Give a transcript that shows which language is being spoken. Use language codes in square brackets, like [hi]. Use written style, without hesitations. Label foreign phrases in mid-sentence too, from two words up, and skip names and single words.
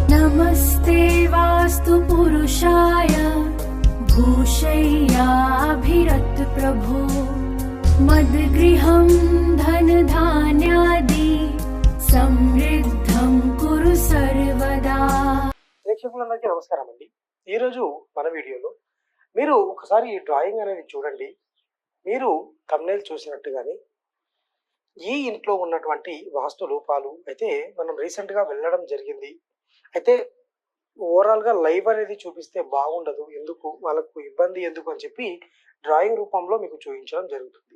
[sa] नमस्ते वास्तु पुरुषाय भूषय्याभिरत प्रभो मद्गृहं धनधान्यादि समृद्धं कुरु सर्वदा। [te] ప్రేక్షకులందరికీ నమస్కారం అండి. ఈరోజు మన వీడియోలో మీరు ఒకసారి ఈ డ్రాయింగ్ అనేది చూడండి. మీరు థంబ్నెయిల్ చూసినట్టుగానే ఈ ఇంట్లో ఉన్నటువంటి వాస్తు లోపాలు అయితే మనం రీసెంట్గా వెళ్ళడం జరిగింది. అయితే ఓవరాల్గా లైవ్ అనేది చూపిస్తే బాగుండదు, ఎందుకు వాళ్ళకు ఇబ్బంది ఎందుకు అని చెప్పి డ్రాయింగ్ రూపంలో మీకు చూపించడం జరుగుతుంది.